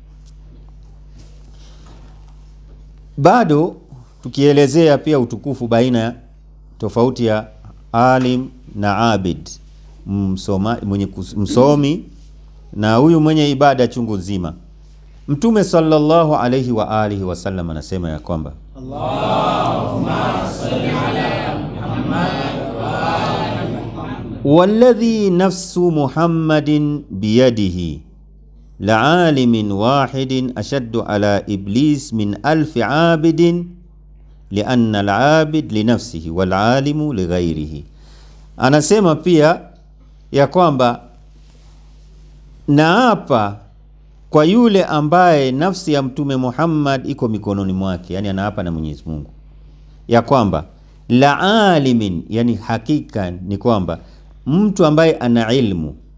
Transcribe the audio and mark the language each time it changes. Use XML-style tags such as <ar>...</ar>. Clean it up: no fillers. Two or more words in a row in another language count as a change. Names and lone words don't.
<sw>Bado tukielezea pia utukufu baina ya tofauti ya alim na abid, msomi na huyu mwenye ibada chungu nzima.</sw> <ar>Mtume صلى الله عليه وآله وسلم</ar> <sw>anasema ya kwamba</sw> <ar>اللهم صل على محمد وآل محمد والذي نفس محمد بيده لعالم واحد أشد على إبليس من ألف عابد لأن العابد لنفسه والعالم لغيره.</ar> <sw>Anasema pia ya kwamba naapa kwa yule ambaye nafsi ya Mtume Muhammad iko mikononi mwake, yani anaapa na Mwenyezi Mungu ya kwamba</sw> <ar>لعالم,</ar> <sw>yani hakika ni kwamba mtu ambaye ana ilmu,</sw>